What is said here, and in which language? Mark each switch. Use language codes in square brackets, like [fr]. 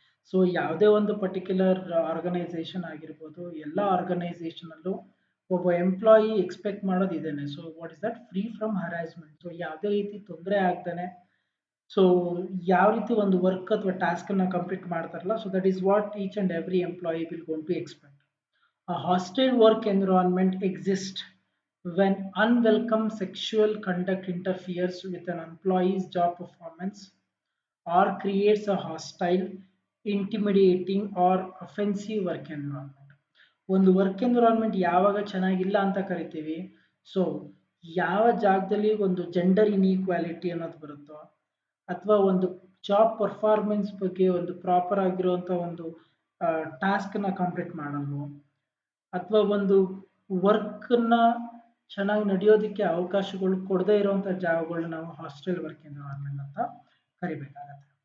[kn] So ಯಾವುದೇ ಒಂದು particular organisation ಆಗಿರ್ಬೋದು, ಎಲ್ಲ ಆರ್ಗನೈಸೇಷನ್ ಅಲ್ಲೂ ಒಬ್ಬ ಎಂಪ್ಲಾಯಿ ಎಕ್ಸ್ಪೆಕ್ಟ್ ಮಾಡೋದು ಇದೇನೆ. [en] So what is that free from harassment. [kn] So ಯಾವುದೇ ರೀತಿ ತೊಂದರೆ ಆಗ್ತಾನೆ, ಸೊ ಯಾವ ರೀತಿ ಒಂದು ವರ್ಕ್ ಅಥವಾ ಟಾಸ್ಕ್ ಅನ್ನ ಕಂಪ್ಲೀಟ್ ಮಾಡ್ತಾರಲ್ಲ, [en] So that is what each and every employee will gone to expect. A hostile work environment exists when unwelcome sexual conduct interferes with an employee's job performance or creates a hostile, intimidating or offensive work environment. [kn] ಒಂದು work environment ಯಾವಾಗ ಚೆನ್ನಾಗಿಲ್ಲ ಅಂತ ಕರಿತೀವಿ, so ಯಾವ ಜಾಗದಲ್ಲಿ ಒಂದು gender inequality ಅನ್ನೋದು ಬರುತ್ತೋ, ಅಥವಾ ಒಂದು ಜಾಬ್ ಪರ್ಫಾರ್ಮೆನ್ಸ್ ಬಗ್ಗೆ ಒಂದು ಪ್ರಾಪರ್ ಆಗಿರುವಂಥ ಒಂದು ಟಾಸ್ಕ್ನ ಕಂಪ್ಲೀಟ್ ಮಾಡಲ್ವೋ, ಅಥವಾ ಒಂದು ವರ್ಕ್ನ ಚೆನ್ನಾಗಿ ನಡೆಯೋದಕ್ಕೆ ಅವಕಾಶಗಳು ಕೊಡದೇ ಇರುವಂಥ ಜಾಗಗಳನ್ನ ನಾವು ಹಾಸ್ಟೆಲ್ ವರ್ಕ್ ಎನ್ವಿರಾನ್ಮೆಂಟ್ ಅಂತ ಕರಿಬೇಕಾಗತ್ತೆ.